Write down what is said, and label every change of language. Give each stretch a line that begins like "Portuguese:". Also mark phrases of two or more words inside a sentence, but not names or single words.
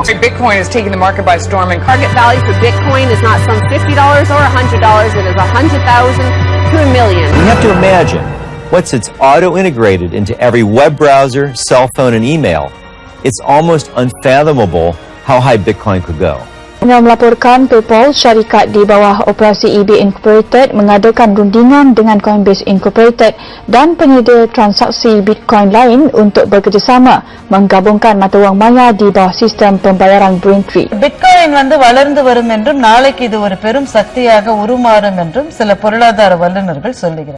English: Bitcoin is taking the market by storm, and Target value for Bitcoin is not some $50 or $100. It is 100,000 to $1 million. You have to imagine, once it's auto-integrated into every web browser, cell phone, and email, it's almost unfathomable how high Bitcoin could go.
Malay: Anda melaporkan PayPal, syarikat di bawah operasi eBay Incorporated, mengadakan rundingan dengan Coinbase Incorporated dan penyedia transaksi Bitcoin lain untuk bekerjasama menggabungkan mata wang maya di bawah sistem pembayaran Braintree.
Tamil: Bitcoin வளர்ந்து வரும் என்றும் நாளைக்கு இது ஒரு பெரும் சக்தியாக உருமாறும் என்றும் சில பொருளாதார வல்லுநர்கள் சொல்லுகிறார்.